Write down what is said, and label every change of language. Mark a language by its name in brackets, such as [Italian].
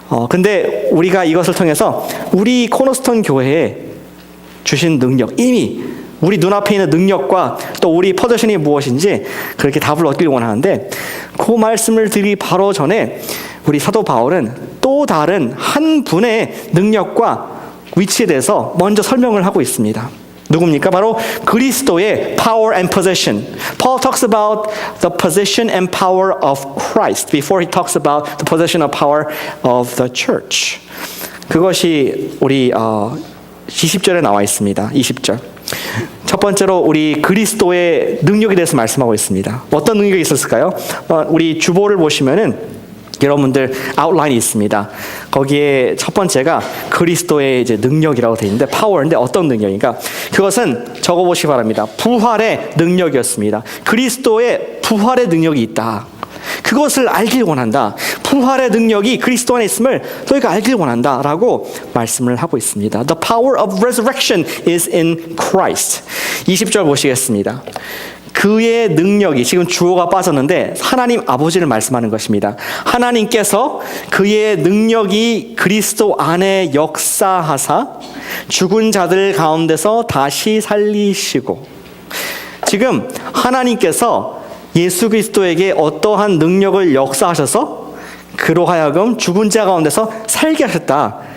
[Korean] 근데 우리가 이것을 통해서 우리 코너스톤 교회에 주신 능력, 이미 우리 눈앞에 있는 능력과 또 우리 포지션이 무엇인지 그렇게 답을 얻길 원하는데, 그 말씀을 드리기 바로 전에 우리 사도 바울은 또 다른 한 분의 능력과 위치에 대해서 먼저 설명을 하고 있습니다. 누굽니까? 바로 그리스도의 [English] power and position. Paul talks about the position and power of Christ before he talks about the position and power of the church. [Korean] 그것이 우리 20절에 나와 있습니다. 20절. 첫 번째로 우리 그리스도의 능력에 대해서 말씀하고 있습니다. 어떤 능력이 있었을까요? 우리 주보를 보시면은 여러분들 아웃라인이 있습니다. 거기에 첫 번째가 그리스도의 이제 능력이라고 되어 있는데, 파워인데 어떤 능력인가? 그것은 적어보시기 바랍니다. 부활의 능력이었습니다. 그리스도의 부활의 능력이 있다. 그것을 알길 원한다. 부활의 능력이 그리스도 안에 있음을 너희가 알길 원한다 라고 말씀을 하고 있습니다. [English] The power of resurrection is in Christ. [Korean] 20절 보시겠습니다. 그의 능력이, 지금 주어가 빠졌는데 하나님 아버지를 말씀하는 것입니다. 하나님께서 그의 능력이 그리스도 안에 역사하사 죽은 자들 가운데서 다시 살리시고, 지금 하나님께서 예수 그리스도에게 어떠한 능력을 역사하셔서 그로 하여금 죽은 자 가운데서 살게 하셨다.